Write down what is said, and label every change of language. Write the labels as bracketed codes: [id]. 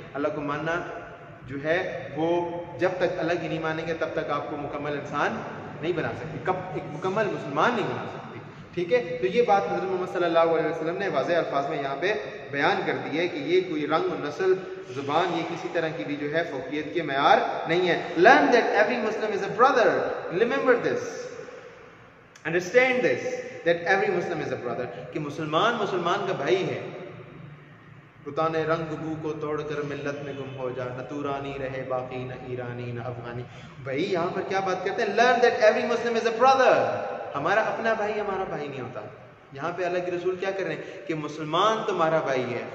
[ur] اللہ کو ماننا جو ہے وہ جب تک اللہ کی نہیں مانیں گے تب تک آپ کو مکمل انسان نہیں بنا سکتی, ایک مکمل مسلمان نہیں بنا سکتی. ٹھیک ہے, تو یہ بات حضرت محمد صلی اللہ علیہ وسلم نے واضح الفاظ میں یہاں پہ بیان کر دی ہے کہ یہ کوئی رنگ, نسل, زبان, یہ کسی طرح کی بھی جو ہے فوقیت کے معیار نہیں ہے. [en] Learn that every Muslim is a brother. Remember this. Understand this. That every Muslim is a brother. [ur] کہ مسلمان کا بھائی ہے. رتانے رنگ بو کو توڑ کر ملت میں گم ہو جا, نہ تورانی رہے باقی, نہ ایرانی نہ افغانی. بھائی یہاں پر کیا بات کرتے ہیں؟ [en] Learn that every Muslim is a brother. [ur] ہمارا اپنا بھائی ہمارا بھائی نہیں ہوتا. یہاں پہ اللہ کے رسول کیا کر رہے ہیں کہ مسلمان تمہارا بھائی ہے.